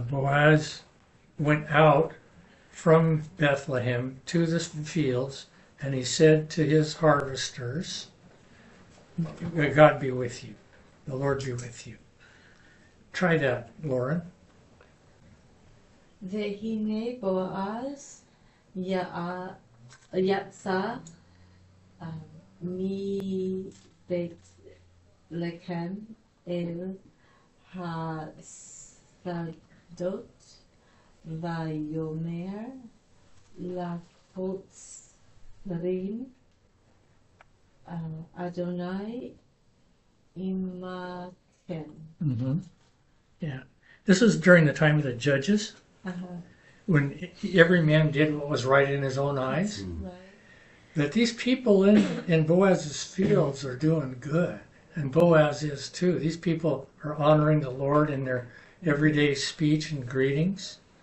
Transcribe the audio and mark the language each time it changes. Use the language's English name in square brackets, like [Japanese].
[English] Boaz went out from Bethlehem to the fields, and he said to his harvesters, God be with you. The Lord be with you. Try that, Lauren. [Hebrew] והנה בועז יצא מבית לחם אל השדות ויאמר לקוצרים אדוני עמכם. [English] Yeah. This is during the time of the judges, when every man did what was right in his own eyes. Right. That these people in Boaz's fields are doing good, and Boaz is too. These people are honoring the Lord in their everyday speech and greetings.